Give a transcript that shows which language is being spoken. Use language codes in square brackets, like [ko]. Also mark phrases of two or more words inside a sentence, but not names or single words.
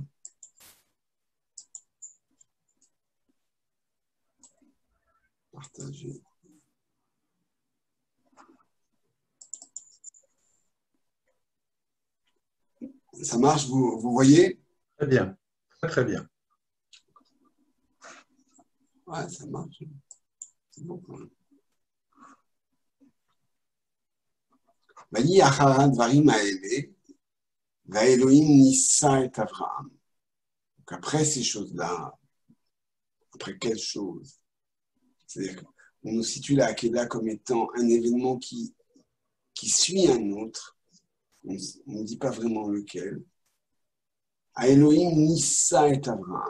[fr] Partager. Ça marche, vous voyez? Très bien. Très, très bien. Ouais, ça marche. C'est bon. [he] ויהי אחר הדברים האלה, והאלוהים ניסה את אברהם. [fr] Donc après ces choses-là, après quelle chose? C'est-à-dire qu'on nous situe la Hakeda comme étant un événement qui suit un autre. On ne dit pas vraiment lequel. [he] אלוהים ניסה את אברהם.